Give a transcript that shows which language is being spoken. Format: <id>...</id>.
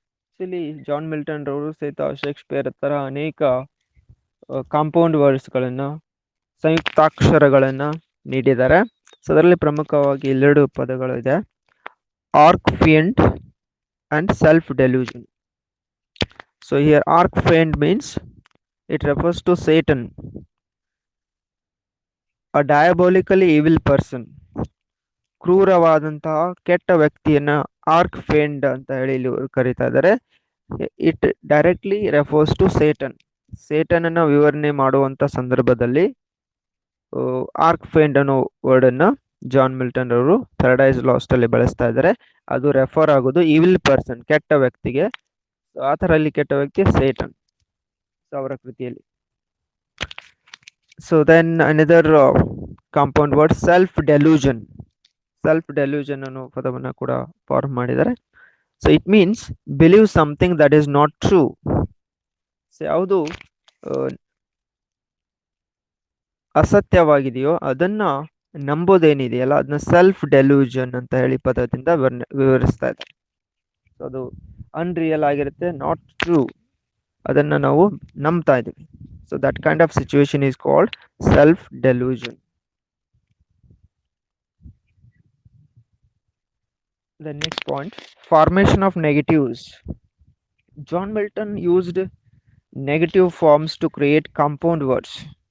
<kn>Actually, John Milton ರವರು ಸಹಿತ Shakespeare ತರ ಅನೇಕ ಕಾಂಪೌಂಡ್ ವರ್ಡ್ಸ್ಗಳನ್ನು ಸಂಯುಕ್ತಾಕ್ಷರಗಳನ್ನು ನೀಡಿದ್ದಾರೆ. ಸೊ ಅದರಲ್ಲಿ ಪ್ರಮುಖವಾಗಿ ಎರಡು ಪದಗಳು ಇದೆ, arc ಫಿಯಂಟ್ and self delusion.</kn> <en>So here arch fiend means it refers to Satan, a diabolically evil person.</en> <kn>ಕ್ರೂರವಾದಂತಹ ಕೆಟ್ಟ ವ್ಯಕ್ತಿಯನ್ನ ಆರ್ಕ್ ಫೇಂಡ್ ಅಂತ ಹೇಳಿ ಇಲ್ಲಿ ಕರೀತಾ ಇದ್ದಾರೆ.</kn> <en>It directly refers to Satan.</en> <kn>Satan ಅನ್ನ ವಿವರಣೆ ಮಾಡುವಂತ ಸಂದರ್ಭದಲ್ಲಿ ಆರ್ಕ್ ಫೇಂಡ್ ಅನ್ನೋ ವರ್ಡ್ ಅನ್ನ ಜಾನ್ ಮಿಲ್ಟನ್ ಅವರು ಪ್ಯಾರಡೈಸ್ ಲಾಸ್ಟ್ ಅಲ್ಲಿ ಬಳಸ್ತಾ ಇದ್ದಾರೆ. ಅದು ರೆಫರ್ ಆಗೋದು ಈವಿಲ್ ಪರ್ಸನ್, ಕೆಟ್ಟ ವ್ಯಕ್ತಿಗೆ. ಆ ತರ ಇಲ್ಲಿ ಕೆಟ್ಟ ವ್ಯಕ್ತಿ ಸೇಟನ್ ಅವರ ಕೃತಿಯಲ್ಲಿ.</kn> <en>So then another compound word self delusion.</en> <kn>Self delusion ಅನ್ನೋ ಪದವನ್ನ ಕೂಡ ಫಾರ್ಮ್ ಮಾಡಿದ್ದಾರೆ.</kn> <en>So it means believe something that is not true.</en> <kn>So ಯಾವುದು ಅಸತ್ಯವಾಗಿದೆಯೋ ಅದನ್ನ ನಂಬೋದೇನಿದೆಯಲ್ಲ ಅದನ್ನ ಸೆಲ್ಫ್ ಡೆಲ್ಯೂಷನ್ ಅಂತ ಹೇಳಿ ಪದದಿಂದ ವಿವರಿಸ್ತಾ ಇದ್ದಾರೆ. ಸೊ ಅದು ಅನ್ರಿಯಲ್ ಆಗಿರುತ್ತೆ,</kn> <en>not true,</en> <kn>ಅದನ್ನ ನಾವು ನಂಬ್ತಾ ಇದೀವಿ.</kn> <en>So that kind of situation is called self delusion. The next point, formation of negatives. John Milton used negative forms to create compound words.</en>